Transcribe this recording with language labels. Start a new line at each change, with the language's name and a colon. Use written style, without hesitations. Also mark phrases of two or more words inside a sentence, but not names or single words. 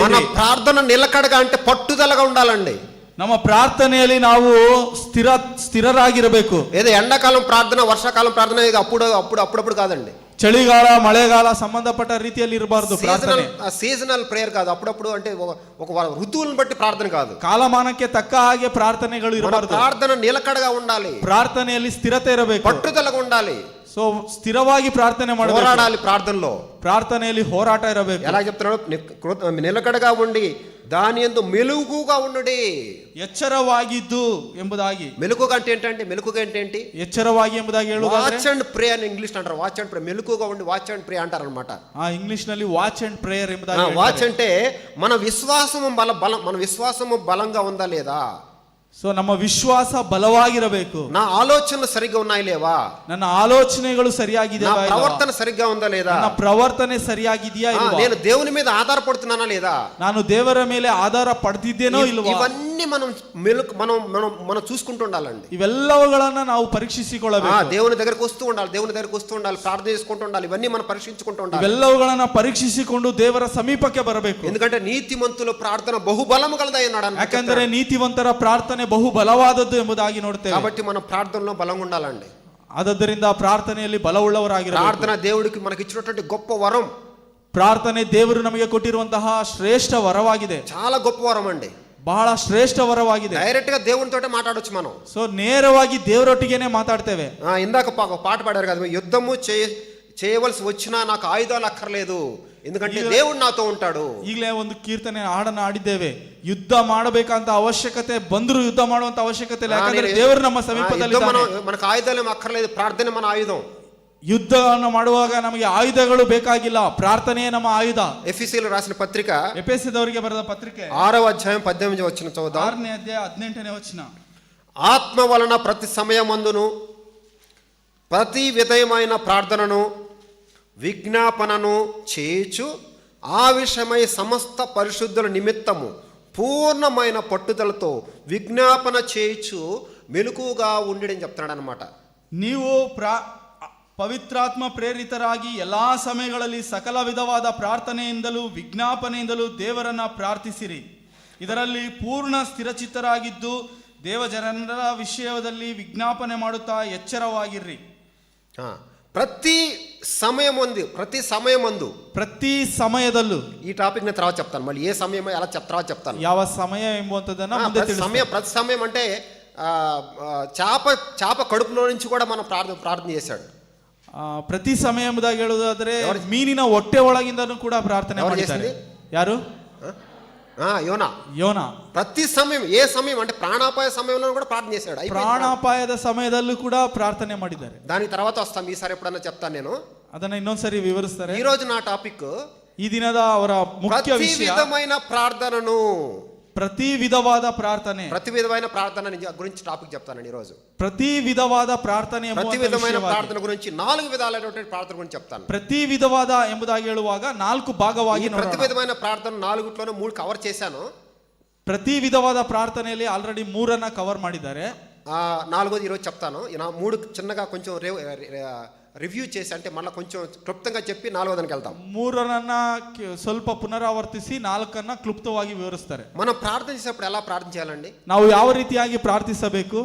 Telugu: మన ప్రార్థన నిలకడగా అంటే పట్టుదలగా ఉండాలండి.
Kannada: ನಮ್ಮ ಪ್ರಾರ್ಥನೆಯಲ್ಲಿ ನಾವು ಸ್ಥಿರರಾಗಿರಬೇಕು.
Telugu: ఏదో ఎండాకాలం ప్రార్థన, వర్షాకాలం ప్రార్థన అప్పుడప్పుడు కాదండి.
Kannada: ಚಳಿಗಾಲ ಮಳೆಗಾಲ ಸಂಬಂಧಪಟ್ಟ ರೀತಿಯಲ್ಲಿ ಇರಬಾರದು ಪ್ರಾರ್ಥನೆ.
English: seasonal prayer
Telugu: ಕಾదు, ಅప్పుడప్పుడు అంటే ఒక ఋతువులను బట్టి ప్రార్థన కాదు.
Kannada: ಕಾಲಮಾನಕ್ಕೆ ತಕ್ಕ ಹಾಗೆ ಪ್ರಾರ್ಥನೆಗಳು ಇರಬಾರದು.
Telugu: ప్రార్థన నిలకడగా ఉండాలి,
Kannada: ಪ್ರಾರ್ಥನೆಯಲ್ಲಿ ಸ್ಥಿರತೆ ಇರಬೇಕು,
Telugu: పట్టుదలగా ఉండాలి.
Kannada: సో ಸ್ಥಿರವಾಗಿ ಪ್ರಾರ್ಥನೆ ಮಾಡಬೇಕು,
Telugu: ಹೋರಾడాలి. ప్రార్థనలో
Kannada: ಪ್ರಾರ್ಥನೆಯಲ್ಲಿ ಹೋರಾಟ ಇರಬೇಕು.
Telugu: ఎలా చెప్తున్నాడు, నిలకడగా ఉండి దాని యందు మెలకువగా ఉండుడి.
Kannada: ಎಚ್ಚರವಾಗಿದ್ದು ಎಂಬುದಾಗಿ.
Telugu: మెలకువగా అంటే ఏంటంటే, మెలకువగా అంటే ఏంటి,
Kannada: ಎಚ್ಚರವಾಗಿ ಎಂಬುದಾಗಿ ಹೇಳುವುದಾದ್ರೆ
English: watch and pray
Telugu: అని ఇంగ్లీష్ అంటారు.
English: watch and pray,
Telugu: మెలకువగా ఉండి
English: watch and pray
Telugu: అంటారు అన్నమాట.
Kannada: ಇಂಗ್ಲಿಷ್ ನಲ್ಲಿ
English: watch and prayer
Kannada: ಎಂಬುದಾಗಿ.
Telugu: వాచ్ అంటే మన విశ్వాసము బలంగా ఉందా లేదా.
Kannada: ಸೊ ನಮ್ಮ ವಿಶ್ವಾಸ ಬಲವಾಗಿರಬೇಕು.
Telugu: నా ఆలోచనలు సరిగ్గా ఉన్నాయి లేవా,
Kannada: ನನ್ನ ಆಲೋಚನೆಗಳು ಸರಿಯಾಗಿದೆ,
Telugu: నా ప్రవర్తన సరిగ్గా ఉందా లేదా,
Kannada: ನನ್ನ ಪ್ರವರ್ತನೆ ಸರಿಯಾಗಿದೆಯಾ ಇಲ್ವಾ,
Telugu: నేను దేవుని మీద ఆధారపడుతున్నానా లేదా,
Kannada: ನಾನು ದೇವರ ಮೇಲೆ ಆಧಾರ ಪಡೆದಿದ್ದೇನೋ ಇಲ್ವಾ.
Telugu: ఇవన్నీ మనం చూసుకుంటూ ఉండాలండి.
Kannada: ಇವೆಲ್ಲವುಗಳನ್ನ ನಾವು ಪರೀಕ್ಷಿಸಿಕೊಳ್ಳಬೇಕು.
Telugu: దేవుని దగ్గరకు వస్తూ ఉండాలి, ప్రార్థన చేసుకుంటూ ఉండాలి. ఇవన్నీ మనం పరీక్షించుకుంటూ ఉండాలి.
Kannada: ಇವೆಲ್ಲವುಗಳನ್ನ ಪರೀಕ್ಷಿಸಿಕೊಂಡು ದೇವರ ಸಮೀಪಕ್ಕೆ ಬರಬೇಕು.
Telugu: ఎందుకంటే నీతిమంతుల ప్రార్థన బహుబలము గలదై ఉన్నాడు.
Kannada: ಯಾಕಂದ್ರೆ ನೀತಿವಂತರ ಪ್ರಾರ್ಥನೆ ಬಹು ಬಲವಾದದ್ದು ಎಂಬುದಾಗಿ ನೋಡ್ತೇವೆ.
Telugu: కాబట్టి మన ప్రార్థనలో బలంగా ఉండాలండి.
Kannada: ಆದ್ದರಿಂದ ಪ್ರಾರ್ಥನೆಯಲ್ಲಿ ಬಲವುಳ್ಳವರಾಗಿರಬೇಕು.
Telugu: ప్రార్థన దేవుడికి మనకి ఇచ్చినటువంటి గొప్ప వరం.
Kannada: ಪ್ರಾರ್ಥನೆ ದೇವರು ನಮಗೆ ಕೊಟ್ಟಿರುವಂತಹ ಶ್ರೇಷ್ಠ ವರವಾಗಿದೆ.
Telugu: చాలా గొప్ప వరం అండి,
Kannada: ಬಹಳ ಶ್ರೇಷ್ಠ ವರವಾಗಿದೆ.
Telugu: డైరెక్ట్ గా దేవునితోటే మాట్లాడొచ్చు మనం.
Kannada: ಸೊ ನೇರವಾಗಿ ದೇವರೊಟ್ಟಿಗೆನೆ ಮಾತಾಡ್ತೇವೆ.
Telugu: ఇందాక పాట పాడారు కదా, యుద్ధము చేయవలసి వచ్చినా నాకు ఆయుధాలు అక్కర్లేదు, ఎందుకంటే దేవుడు నాతో ఉంటాడు.
Kannada: ಈಗಲೇ ಒಂದು ಕೀರ್ತನೆ ಹಾಡನ್ನು ಆಡಿದ್ದೇವೆ. ಯುದ್ಧ ಮಾಡಬೇಕಂತ ಅವಶ್ಯಕತೆ ಬಂದರೂ ಯುದ್ಧ ಮಾಡುವಂತ ಅವಶ್ಯಕತೆ ಇಲ್ಲ, ಯಾಕಂದ್ರೆ ದೇವರು ನಮ್ಮ ಸಮೀಪದಲ್ಲಿ ಇದ್ದಾನೆ.
Telugu: మనకు ఆయుధాలు ఏం అక్కర్లేదు, ప్రార్థನೆ మన ఆయుధం.
Kannada: ಯುದ್ಧವನ್ನು ಮಾಡುವಾಗ ನಮಗೆ ಆಯುಧಗಳು ಬೇಕಾಗಿಲ್ಲ, ಪ್ರಾರ್ಥನೆಯೇ ನಮ್ಮ ಆಯುಧ.
Telugu: ఎఫెసీయులకు రాసిన పత్రిక,
Kannada: ಎಫೆಸದವರಿಗೆ ಬರೆದ ಪತ್ರಿಕೆ
Telugu: 6వ అధ్యాయం 18వ వచనం చదువుదాం.
Kannada: 6ನೇ ಅಧ್ಯಾಯ 18ನೇ ವಚನ.
Telugu: ఆత్మ వలన ప్రతి సమయమందును ప్రతి విధమైన ప్రార్థనను విజ్ఞాపనను చేయుచు ఆ విషయమై సమస్త పరిశుద్ధుల నిమిత్తము పూర్ణమైన పట్టుదలతో విజ్ఞాపన చేయుచు మెలకువగా ఉండడని చెప్తున్నాడు అనమాట.
Kannada: ನೀವು ಪವಿತ್ರಾತ್ಮ ಪ್ರೇರಿತರಾಗಿ ಎಲ್ಲಾ ಸಮಯಗಳಲ್ಲಿ ಸಕಲ ವಿಧವಾದ ಪ್ರಾರ್ಥನೆಯಿಂದಲೂ ವಿಜ್ಞಾಪನೆಯಿಂದಲೂ ದೇವರನ್ನ ಪ್ರಾರ್ಥಿಸಿರಿ. ಇದರಲ್ಲಿ ಪೂರ್ಣ ಸ್ಥಿರಚಿತ್ತರಾಗಿದ್ದು ದೇವಜನರ ವಿಷಯದಲ್ಲಿ ವಿಜ್ಞಾಪನೆ ಮಾಡುತ್ತಾ ಎಚ್ಚರವಾಗಿರ್ರಿ.
Telugu: ప్రతి సమయమందు
Kannada: ಪ್ರತಿ ಸಮಯದಲ್ಲೂ.
Telugu: ఈ టాపిక్ నేను తర్వాత చెప్తాను, మళ్ళీ ఏ సమయమో ఎలా తర్వాత చెప్తాను.
Kannada: ಯಾವ ಸಮಯ ಎಂಬುವಂಥದ್ದನ್ನ ಮುಂದೆ ತಿಳಿಸ್ತೀನಿ.
Telugu: ప్రతి సమయం అంటే చేప కడుపులో నుంచి కూడా మనం ప్రార్థన చేశాడు.
Kannada: ಪ್ರತಿ ಸಮಯದಾಗ ಹೇಳುವುದಾದ್ರೆ ಮೀನಿನ ಹೊಟ್ಟೆ ಒಳಗಿಂದನೂ ಕೂಡ ಪ್ರಾರ್ಥನೆ ಮಾಡಿದ್ದಾರೆ. ಯಾರು? ಯೋನ.
Telugu: ప్రతి సమయం, ఏ సమయం అంటే ప్రాణాపాయ సమయంలో కూడా ప్రార్థన చేశాడు.
Kannada: ಪ್ರಾಣಾಪಾಯದ ಸಮಯದಲ್ಲೂ ಕೂಡ ಪ್ರಾರ್ಥನೆ ಮಾಡಿದ್ದಾರೆ.
Telugu: దాని తర్వాత వస్తాం, ఈసారి ఎప్పుడన్నా చెప్తాను నేను,
Kannada: ಅದನ್ನ ಇನ್ನೊಂದ್ಸರಿ ವಿವರಿಸ್ತಾರೆ.
Telugu: ఈ రోజు నా టాపిక్
Kannada: ಈ ದಿನದ ಅವರ ಮುಖ್ಯ
Telugu: ప్రతి
Kannada: ವಿಷಯ
Telugu: విధమైన ప్రార్థనను,
Kannada: ಪ್ರತಿ ವಿಧವಾದ ಪ್ರಾರ್ಥನೆ.
Telugu: ప్రతి విధమైన ప్రార్థన గురించి టాపిక్ చెప్తానండి ఈ రోజు.
Kannada: ಪ್ರತಿ ವಿಧವಾದ ಪ್ರಾರ್ಥನೆ,
Telugu: ప్రతి విధమైన ప్రార్థన గురించి 4 విధాలైనటువంటి ప్రార్థన గురించి చెప్తాను.
Kannada: ಪ್ರತಿ ವಿಧವಾದ ಎಂಬುದಾಗಿ ಹೇಳುವಾಗ 4 ಭಾಗವಾಗಿ
Telugu: ప్రతి విధమైన ప్రార్థన 4 3 ಕವರ್ చేశాను.
Kannada: ಪ್ರತಿ ವಿಧವಾದ ಪ್ರಾರ್ಥನೆಯಲ್ಲಿ ಆಲ್ರೆಡಿ 3 ಕವರ್ ಮಾಡಿದ್ದಾರೆ.
Telugu: 4வது ఈరోజు చెప్తాను. 3 చిన్నగా కొంచెం రివ్యూ చేసి, అంటే మళ్ళీ కొంచెం క్లుప్తంగా చెప్పి 4వదానికి వెళ్తాం.
Kannada: 3 ಸ್ವಲ್ಪ ಪುನರಾವರ್ತಿಸಿ 4 ಕ್ಲುಪ್ತವಾಗಿ ವಿವರಿಸ್ತಾರೆ.
Telugu: మనం ప్రార్థన చేసేప్పుడు ఎలా ప్రార్థన చేయాలండి?
Kannada: ನಾವು ಯಾವ ರೀತಿಯಾಗಿ ಪ್ರಾರ್ಥಿಸಬೇಕು?